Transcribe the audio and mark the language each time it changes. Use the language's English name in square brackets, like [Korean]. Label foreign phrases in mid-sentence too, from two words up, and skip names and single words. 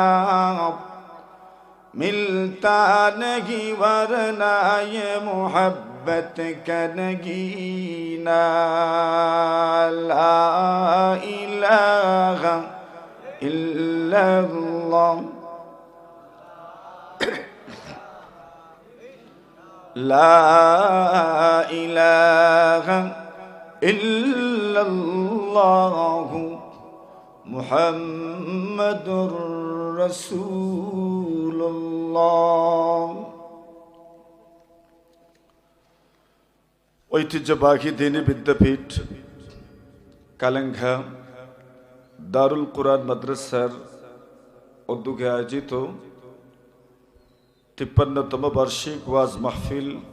[Urdu] ملتا نہیں ورنہ یہ محبت کا نگینہ [Arabic] لا الہ الا اللہ لا الہ الا اللہ محمد رسول اللہ [Bangla] ঐতিহ্যবাহী দ্বীনি বিদ্যাপীঠ কালেঙ্গা দারুল কুরআন মাদ্রাসার উদ্যোগে আয়োজিত 53তম বার্ষিক ওয়াজ মাহফিল